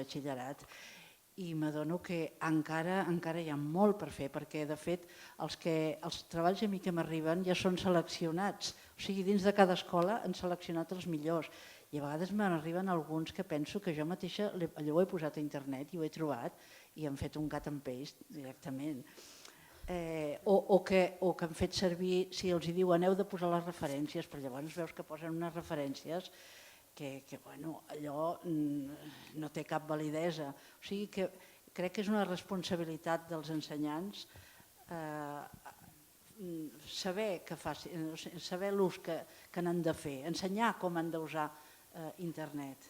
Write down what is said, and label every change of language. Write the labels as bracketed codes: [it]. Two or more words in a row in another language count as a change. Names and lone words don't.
[ca] batxillerat i m'adono que encara hi ha molt per fer, perquè de fet els treballs a mi que m'arriben ja són seleccionats, o sigui, dins de cada escola han seleccionat els millors i a vegades m'arriben alguns que penso que jo mateixa allò ho he posat a internet i ho he trobat i hem fet un [en] cut and paste [ca] directament. O que han fet servir, si els diuen heu de posar les referències, però llavors veus que posen unes referències que allò no té cap validesa. O sigui que crec que és una responsabilitat dels ensenyants saber l'ús que n'han de fer, ensenyar com han d'usar internet.